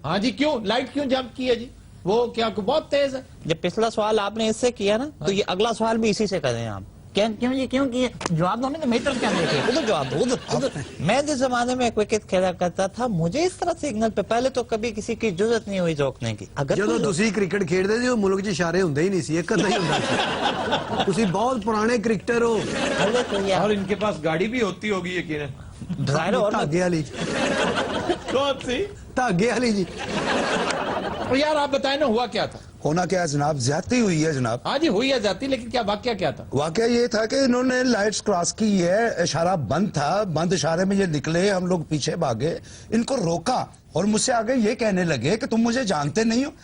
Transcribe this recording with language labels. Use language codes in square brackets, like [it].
[ur] ہاں جی, کیوں لائٹ کیوں جمپ کی ہے جی؟ وہ کیا بہت تیز ہے؟ جب پچھلا سوال آپ نے اس سے کیا نا تو یہ اگلا سوال بھی اسی سے کریں آپ. کیوں جی کیوں کیے؟ جواب دو, میٹر کیا دیکھے ادھر جواب دو ادھر. میں جس زمانے میں کرکٹ کھیلا کرتا تھا مجھے اس طرح سگنل پہ پہلے تو کبھی کسی کی ضرورت نہیں ہوئی روکنے کی. [pa] ਜਦੋਂ ਤੁਸੀਂ ਕ੍ਰਿਕਟ ਖੇਡਦੇ ਸੀ ਉਹ ਮੁਲਕ 'ਚ ਇਸ਼ਾਰੇ ਹੁੰਦੇ ਹੀ ਨਹੀਂ ਸੀ, ਇੱਕ ਅੱਧਾ ਹੀ ਹੁੰਦਾ ਸੀ. ਤੁਸੀਂ ਬਹੁਤ ਪੁਰਾਣੇ ਕ੍ਰਿਕਟਰ ਹੋ. [ur] اور ان کے پاس گاڑی بھی ہوتی ہوگی یقیناً. [pa] ਧਾਗੇ ਵਾਲੀ. [ur] کون سی؟ [pa] ਧਾਗੇ والی جی. [ur] یار آپ بتائیں نا ہوا کیا تھا؟ ہونا کیا ہے جناب, زیادتی ہوئی ہے جناب. ہاں جی ہوئی ہے جاتی, لیکن کیا واقعہ کیا تھا؟ واقعہ یہ تھا کہ انہوں نے لائٹس کراس کی ہے, اشارہ بند تھا, بند اشارے میں یہ نکلے, ہم لوگ پیچھے بھاگے, ان کو روکا اور مجھ سے آگے یہ کہنے لگے کہ تم مجھے جانتے نہیں ہو.